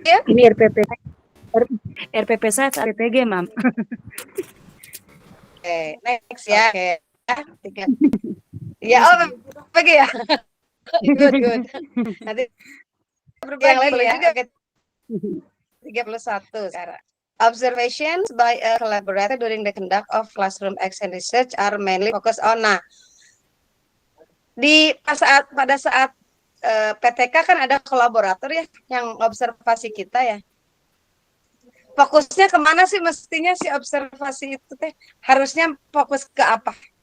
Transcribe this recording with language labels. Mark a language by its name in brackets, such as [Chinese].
[Indonesian] Ini RPP saya RPG, Mam. Oke, next ya. Oke. Ya, RPG ya. Good. Nanti yang lain boleh juga. 31 sekarang. [English] Observations by a collaborator during the conduct of classroom action research are mainly focused on. [Indonesian] Nah, pada saat PTK kan ada kolaborator ya yang observasi kita ya. Fokusnya kemana sih mestinya si observasi itu teh? Harusnya fokus ke apa?